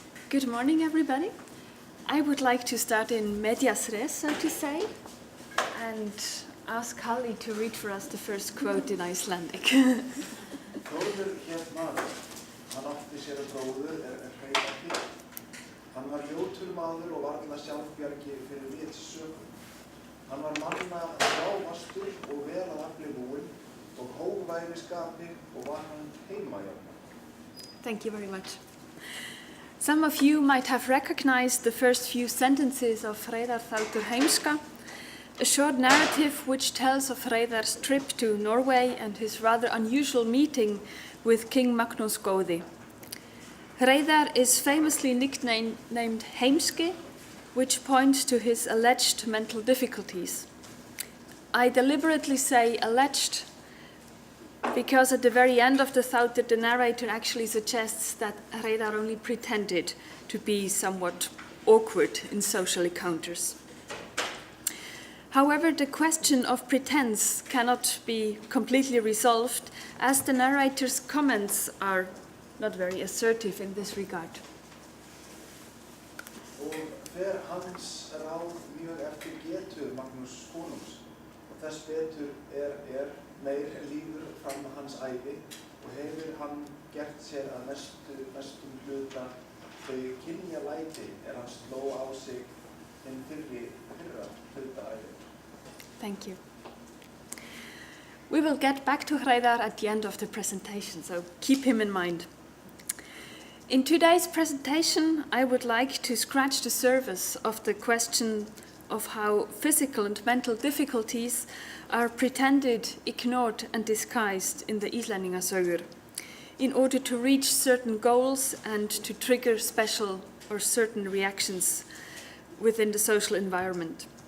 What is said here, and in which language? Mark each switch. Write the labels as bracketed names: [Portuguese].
[English] Good morning, everybody. I would like to start in medias res, so to say, and ask Halli to read for us the first quote in Icelandic. [Icelandic] Þórður hét maður, hann átti sér að bróður hreyfa til. Hann var ljótur maður og varla sjálfbjargi fyrir vits sökum. Hann var manna þráfastur og vel að afli búinn og hófværi skapi og var hann heimajafn. [English] Thank you very much. Some of you might have recognized the first few sentences of Hreiðar Þáttur Heimska, a short narrative which tells of Hreiðar's trip to Norway and his rather unusual meeting with King Magnús Góði. Hreiðar is famously nicknamed Heimski, which points to his alleged mental difficulties. I deliberately say alleged because at the very end of the Þáttur, the narrator actually suggests that Hreiðar only pretended to be somewhat awkward in social encounters. However, the question of pretense cannot be completely resolved, as the narrator's comments are not very assertive in this regard. [Icelandic] Og fer hans ráð mjög eftir getu Magnús konungs, og þess betur meir líður fram hans ævi og hefur hann gert sér að mestum hluta þau kynjalæti hann sló á sig hinn fyrra hluta ævi. [English] Thank you. We will get back to Hreiðar at the end of the presentation, so keep him in mind. In today's presentation, I would like to scratch the surface of the question of how physical and mental difficulties are pretended, ignored and disguised in the Íslendingasögur in order to reach certain goals and to trigger special or certain reactions within the social environment.